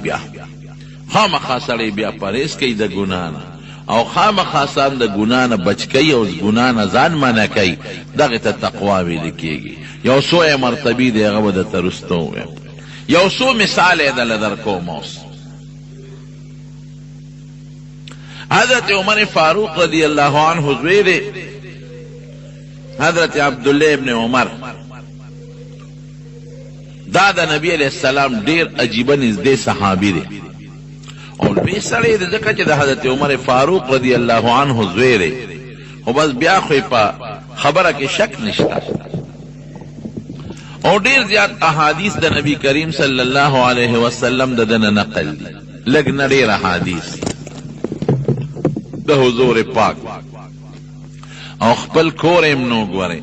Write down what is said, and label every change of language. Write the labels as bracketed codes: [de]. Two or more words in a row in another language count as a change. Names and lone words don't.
[ps] بیا خامخا سړی بیا پرهیز کوي د ګناه نه او خامخا ځان د ګناه نه بچ کوي او ګناه نه ځان منع کوي. دغې ته تقوا ویل کېږي. یو څو مرتبې دی هغه به درته وروسته ووایم. یو څو مثال یې درله درکوم. اوس حضرت عمر فاروق [ar] رضی اللہ عنہ [ps] زوی دی حضرت عبداللہ ابن عمر. دا د نبی [ar] علیہ السلام [ps] ډیر عجیبه نږدې صحابي دی او لوی سړی دی ځکه چې د حضرت عمر فاروق [ar] رضی اللہ عنہ [ps] زوی دی. خو بس بیا خو په خبره کې شک نشته او ډیر زیات احادیث د نبی کریم [ar] صلی الله علیه وسلم [ps] د دنه نقل دي. لږ نه ډیر احادیث د حضور پاک او خپل کور هم نو ګورئ.